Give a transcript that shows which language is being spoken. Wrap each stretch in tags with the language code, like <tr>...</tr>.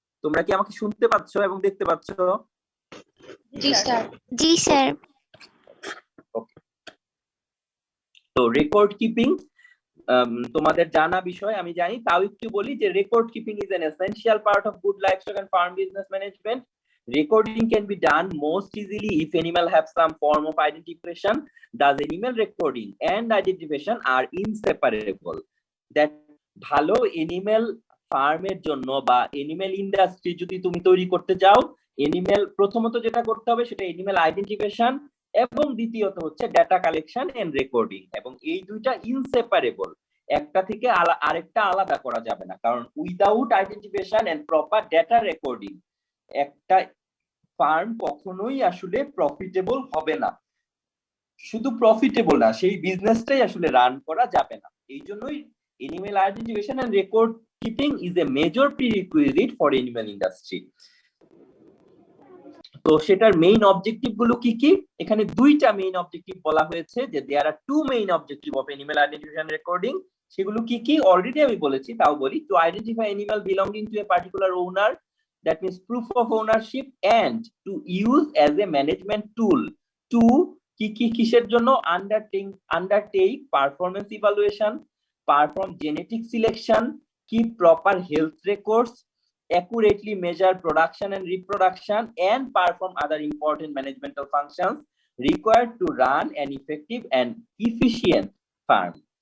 <bn>তোমরা কি আমাকে শুনতে পাচ্ছ এবং দেখতে পাচ্ছ? জি স্যার। জি স্যার। ওকে, তো রেকর্ড কিপিং তোমাদের জানা বিষয় আমি জানি, তাও একটু বলি যে</bn> <en>Record keeping is an essential part of good livestock and farm business management. Recording can be done most easily if animal have some form of identification. Thus animal recording and identification are inseparable.</en> <bn>That ভালো animal ফার্মের জন্য বা animal industry যদি তুমি তৈরি করতে চাও, animal প্রথমত যেটা করতে হবে সেটা এনিম্যাল আইডেন্টিফিকেশন, এবং দ্বিতীয়ত হচ্ছে ডেটা কালেকশন এন্ড রেকর্ডিং। এবং এই দুইটা ইনসেপারেবল, একটা থেকে আরেকটা আলাদা করা যাবে না, কারণ</bn> <en>without identification and proper data recording</en> <bn>একটা ফার্ম কখনোই আসলে প্রফিটেবল হবে না। শুধু প্রফিটেবল না, সেই বিজনেসটাই আসলে রান করা যাবে না। এই জন্যই animal identification and record</bn> <en>keeping is a major prerequisite for animal industry.</en> <bn>তো সেটার মেইন অবজেক্টিভ গুলো কি কি? এখানে দুইটা মেইন অবজেক্টিভ বলা হয়েছে, যে</bn> <en>There are two main objective of animal identification recording.</en> <bn>সেগুলো কি কি অলরেডি আমি বলেছি, তাও বলি।</bn> <en>To identify animal belonging to a particular owner, that means proof of ownership, and to use as a management tool.</en> <bn>Two কি কি কিসের জন্য?</bn> <en>Undertake performance evaluation, perform genetic selection, keep proper health records, accurately measure production and reproduction, and perform other important managemental functions required to run an effective and efficient farm.</en>